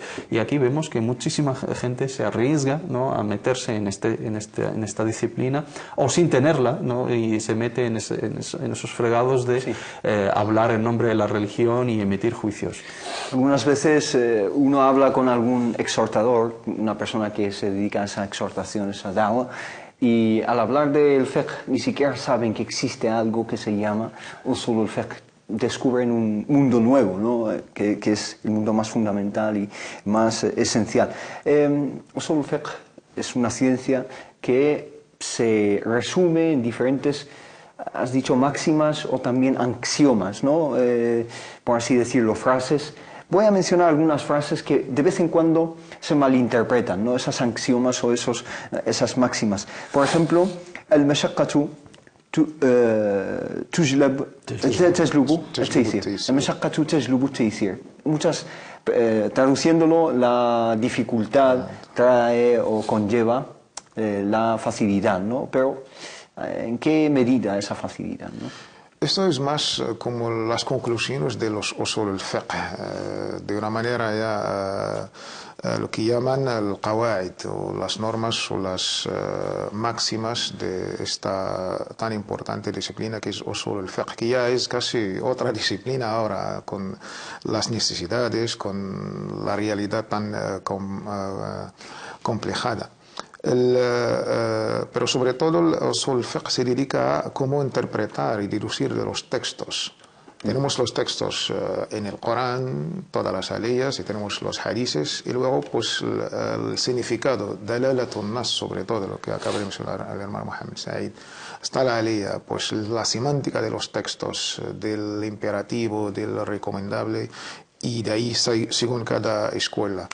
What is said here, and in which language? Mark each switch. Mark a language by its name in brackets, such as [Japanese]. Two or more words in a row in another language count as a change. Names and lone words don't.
[Spanish] Y aquí vemos que muchísima gente se arriesga, ¿no?, a meterse en esta disciplina, o sin tenerla, ¿no?, y se mete en esos fregados de hablar en nombre de la religión y emitir juicios. Algunas veces uno habla con algún exhortador, una persona que se dedica a esa exhortación, esa da'wah, y al hablar del fiqh ni siquiera saben que existe algo que se llama [Arabic] أصول الفقه. [Spanish] Descubren un mundo nuevo, ¿no?, que es el mundo más fundamental y más esencial. [Arabic] أصول الفقه [Spanish] es una ciencia que se resume en diferentes, has dicho, máximas o también axiomas, ¿no?, por así decirlo, frases. Voy a mencionar algunas frases que de vez en cuando se malinterpretan, ¿no?, esas axiomas o esas máximas. Por ejemplo, el [Arabic] المشقة تجلب التيسير. المشقة تجلب التيسير. [Spanish] Muchas, traduciéndolo, la dificultad trae o conlleva la facilidad, ¿no? Pero ¿En qué medida esa facilidad, ¿no? Esto es más como las conclusiones de los [Arabic] أصول الفقه, [Spanish] de una manera ya lo que llaman el qawaid, o las normas o las máximas de esta tan importante disciplina que es [Arabic] أصول الفقه, [Spanish] que ya es casi otra disciplina ahora, con las necesidades, con la realidad tan complejada. Pero sobre todo el [Arabic] أصول الفقه [Spanish] se dedica a cómo interpretar y deducir de los textos. Tenemos los textos en el Corán, todas las aleyas, y tenemos los hadices, y luego pues el significado, [Arabic] دلالة النص, [Spanish] sobre todo lo que acaba de mencionar el hermano Mohamed Said. Está la aleya, pues la semántica de los textos, del imperativo, del recomendable, y de ahí según cada escuela.